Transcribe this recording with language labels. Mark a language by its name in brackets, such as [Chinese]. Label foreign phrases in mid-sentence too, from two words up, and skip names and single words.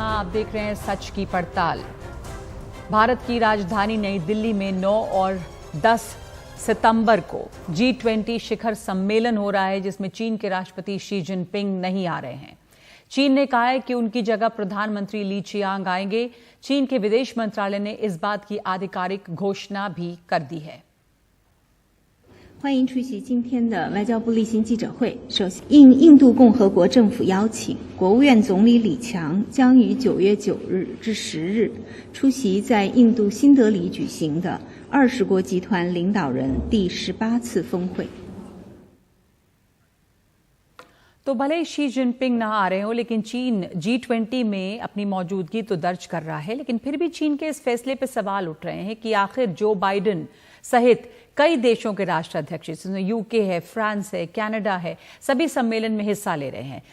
[Hindi] आप देख रहे हैं सच की पड़ताल। भारत की राजधानी नई दिल्ली में 9 और 10 सितंबर को G20 शिखर सम्मेलन हो रहा है, जिसमें चीन के राष्ट्रपति शी जिनपिंग नहीं आ रहे हैं। चीन ने कहा है कि उनकी जगह प्रधानमंत्री ली चियांग आएंगे। चीन के विदेश मंत्रालय ने इस बात की आधिकारिक घोषणा भी कर दी है। [Chinese] 欢迎出席今天的外交部例行记者会。首先，应印度共和国政府邀请，国务院总理李强将于9月9日至10日出席在印度新德里举行的20国集团领导人第18次峰会。 [Hindi] तो भले शी जिनपिंग ना आ रहे हो, लेकिन चीन G20 में अपनी मौजूदगी तो दर्ज कर रहा है। लेकिन फिर भी चीन के इस फैसले पर सवाल उठ रहे हैं कि आखिर जो बाइडेन सहित कई देशों के राष्ट्राध्यक्ष, जिसमें यूके है, फ्रांस है, कनाडा है, सभी सम्मेलन में हिस्सा ले रहे हैं।